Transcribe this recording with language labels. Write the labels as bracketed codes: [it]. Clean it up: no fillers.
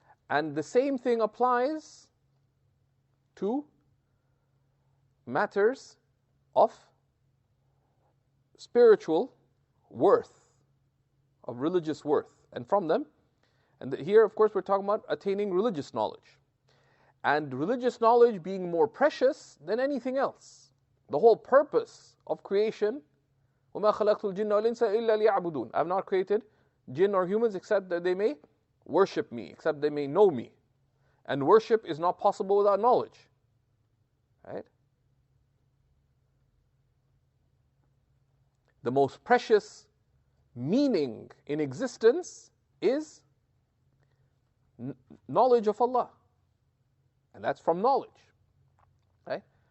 [en] And the same thing applies to matters of spiritual worth, of religious worth, and from them. And here, of course, we're talking about attaining religious knowledge. And religious knowledge being more precious than anything else. The whole purpose of creation, [ar] وَمَا خَلَقْتُ الْجِنَّ وَالْإِنسَ إِلَّا لِيَعْبُدُونَ. [en] I have not created jinn or humans except that they may worship me, except they may know me. And worship is not possible without knowledge. Right? The most precious meaning in existence is knowledge of Allah. And that's from knowledge. Right?